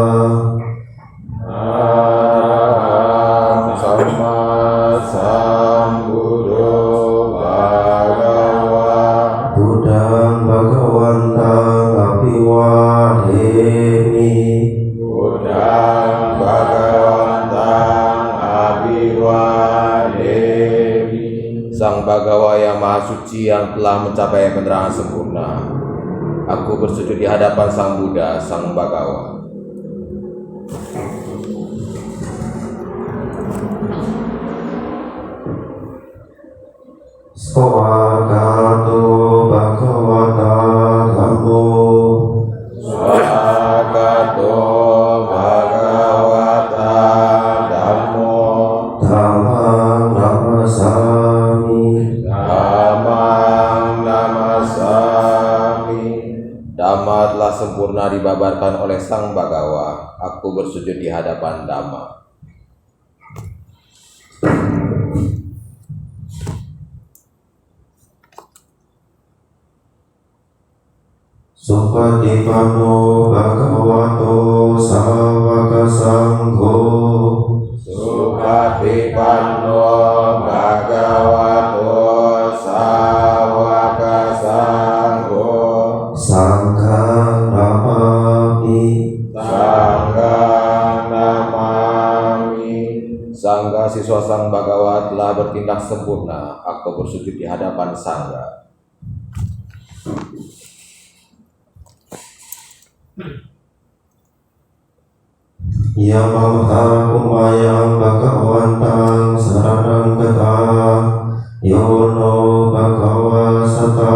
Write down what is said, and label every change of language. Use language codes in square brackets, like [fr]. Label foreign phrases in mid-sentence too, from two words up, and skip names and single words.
[pi] Arahang sama sambuddho bhagava. Buddhang bhagawantang abhiwademi. Buddhang bhagawantang abhiwademi. [id] Sang Bhagawa yang Maha Suci yang telah mencapai penerangan sempurna, aku bersujud di hadapan Sang Buddha, Sang Bhagawa. [pi] Swagato bhagavata dhammo. Swagato bhagavata dhammo. Dhammang namasami. Dhammang namasami. [id] Dhamma telah sempurna dibabarkan oleh Sang Bhagawa. Aku bersujud di hadapan Dhamma. [pi] Supatipanno bhagavato sawaka sangho. Supatipanno bhagavato sawaka sangho. Sanghang namami. Sangghang namami. [id] Sangga siswa Sang Bhagawa telah bertindak sempurna. Aku bersujud di hadapan Sangga. [pi] Yamamha kumayang bhagavantang saranang gata. Yono bhagava sata.